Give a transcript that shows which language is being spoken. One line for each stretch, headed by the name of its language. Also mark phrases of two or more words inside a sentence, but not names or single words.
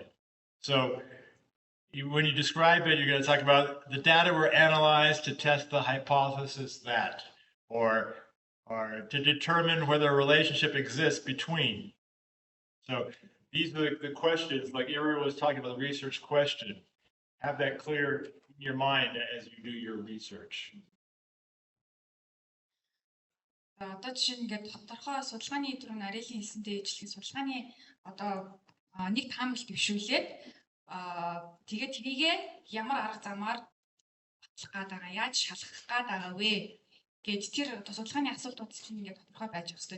English: So when you describe it, you're going to talk about the data were analyzed to test the hypothesis that, or to determine whether a relationship exists between. So these are the questions, like Ariel was talking about the research question. Have that clear in your mind as you do your research.
Mongolian: Одоо жишээ нь ингээд тодорхой судалгааны түрүүн Ариэлийн хэлсэнтэй ижилхэн судалгааны одоо нэг таамаг дэвшүүлээд тэгээд тэрийгээ ямар арга замаар батлах гээд байгаа, яаж шалгах гээд байгаа вэ гэж тэр судалгааны асуултууд чинь ингээд тодорхой байж өстой.